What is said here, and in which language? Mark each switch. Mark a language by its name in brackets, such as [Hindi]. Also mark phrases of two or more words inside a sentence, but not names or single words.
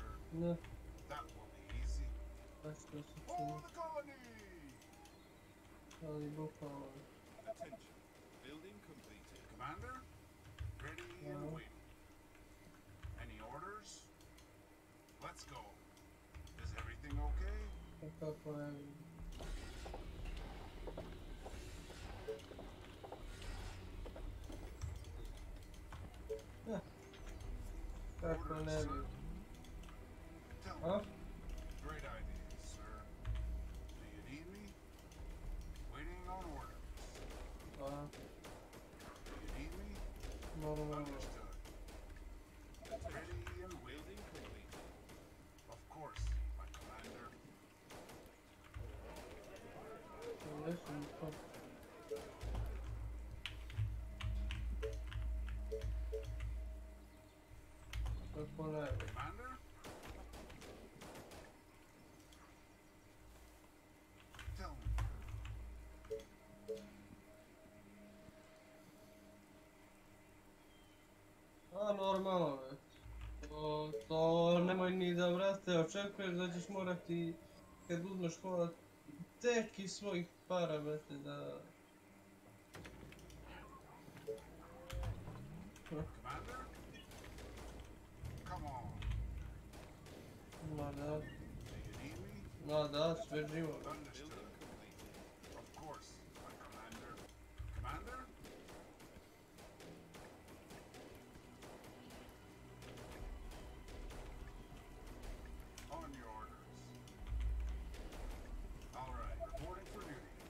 [Serbian] Ne, [English] That will be easy. [Serbian] baš to se [English] For [Serbian] čini. [English] the colony! [Serbian] Ali bukvalno. [English] Attention. Building completed. Commander, ready and No. waiting. Any orders? Let's go. Is everything okay? [Serbian] A kako je... Kako [English] Orders, [Serbian] ne [English] sir. [Serbian] bi... [English] Tell [Serbian] A? [English] me. Great idea, sir. Do you need me? Waiting on orders. [Serbian] Pa, [English] Do you need me? [Serbian] normalno. [English] Understood. Ready and Building waiting. completed. Of course, my commander. [Serbian] Gdje sam to? Kako ne bi? [English] Commander? Tell me. [Serbian] A, normalno je. To nemoj ni da, brate, očekuješ da ćeš morati, kad uzmeš kola, tek iz svojih para, brate, da... [English] Commander? Come on. [Serbian] Ma da, [English] Do you need me? [Serbian] ma da, sve živo. [English] Understood. Of course, my commander. Commander? On your orders. All right, reporting for duty.